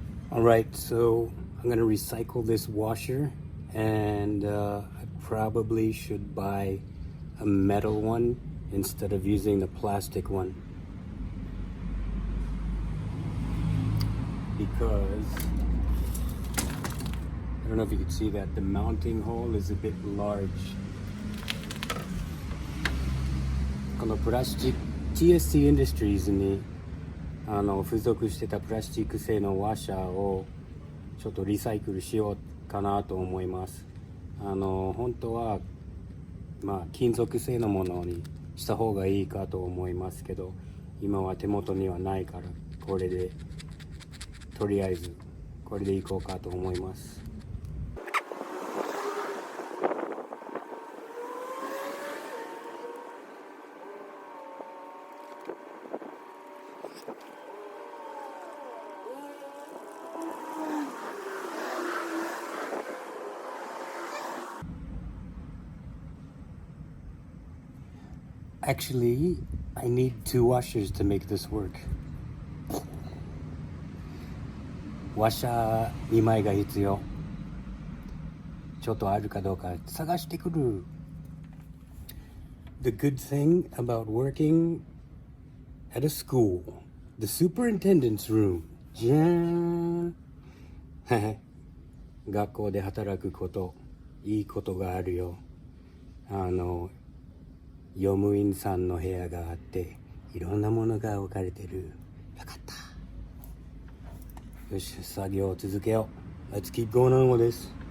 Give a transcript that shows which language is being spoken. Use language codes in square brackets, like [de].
[en] Alright, so I'm going to recycle this washer, and I probably should buy a metal one instead of using the plastic one, because I don't know if you can see that the mounting hole is a bit large. [ja] このプラスチック TST Industries に付属してたプラスチック製のワッシャーをちょっとリサイクルしようかなと思います。本当は金属製のものにした方がいいかと思いますけど、今は手元にはないからこれでとりあえずこれでいこうかと思います。 [en] Actually, I need 2 washers to make this work. [ja] ワッシャー2枚が必要。ちょっとあるかどうか探してくる。 [en] The good thing about working at a school, the superintendent's room. [ja] じゃーん。学校で働くこと、いいことがあるよ。用務員さんの部屋があっていろんなものが置かれてる。よかった。よし、作業を続けよう。 [en] Let's keep going on with this.